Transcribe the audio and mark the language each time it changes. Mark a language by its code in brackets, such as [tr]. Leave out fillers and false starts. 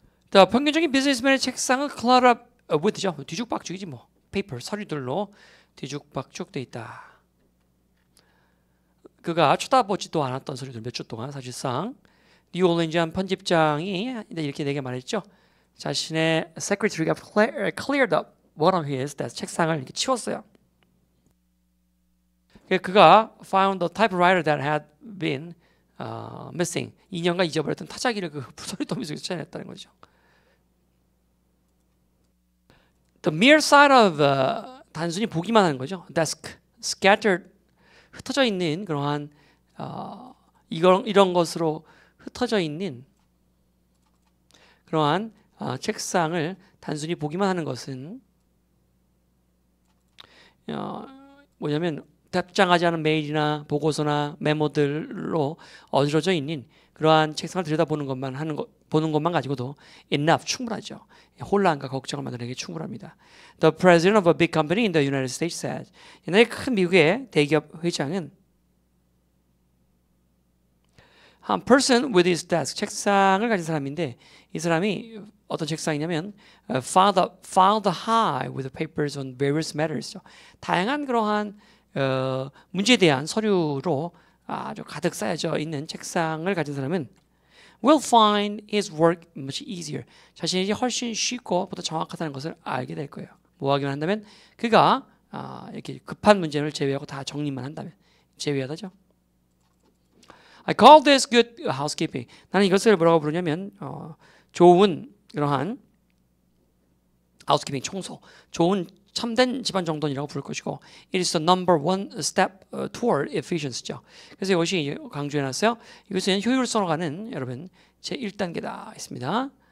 [ko] 자, 평균적인 비즈니스맨의 책상은 [en] cluttered up with [ko] 죠. 뒤죽박죽이지 뭐. 페이퍼, 서류들로 뒤죽박죽 돼 있다. 그가 쳐다보지도 않았던 서류들 몇 주 동안 사실상 뉴올리언즈한 편집장이 이렇게 내게 말했죠. 자신의 [en] secretary가 cleared up one of his desk, [ko] 책상을 이렇게 치웠어요. 그가 [en] found the typewriter that had been missing. [ko] 2년간 잊어버렸던 타자기를 그 소리 더미 속에서 찾아냈다는 거죠. [en] The mere sight of [ko] 단순히 보기만 하는 거죠. [en] desk, scattered [ko] 흩어져 있는 그러한 이런 것으로 흩어져 있는 그러한 책상을 단순히 보기만 하는 것은 뭐냐면 답장하지 않은 메일이나 보고서나 메모들로 어지러져 있는 그러한 책상을 들여다보는 것만 보는 것만 가지고도 enough 충분하죠. 혼란과 걱정을 만들어내기 충분합니다. [en] The president of a big company in the United States said. [ko] 옛날에 큰 미국의 대기업 회장은 [en] a person with his desk, [ko] 책상을 가진 사람인데 이 사람이 어떤 책상이냐면 [en] filed high with papers on various matters. [ko] 다양한 그러한 문제에 대한 서류로 아주 가득 쌓여져 있는 책상을 가진 사람은 [en] will find his work much easier. [ko] 자신이 훨씬 쉽고 보다 정확하다는 것을 알게 될 거예요. 뭐 하기만 한다면 그가 이렇게 급한 문제를 제외하고 다 정리만 한다면 제외하다죠. [en] I call this good housekeeping. [ko] 나는 이것을 뭐라고 부르냐면 좋은 그러한 housekeeping 청소, 좋은 참된 집안 정돈이라고 부를 것이고 [en] it is the number one step toward efficiency [ko] 죠. 그래서 이것이 강조해놨어요. 이것은 효율성으로 가는 여러분 제 1단계다 했습니다.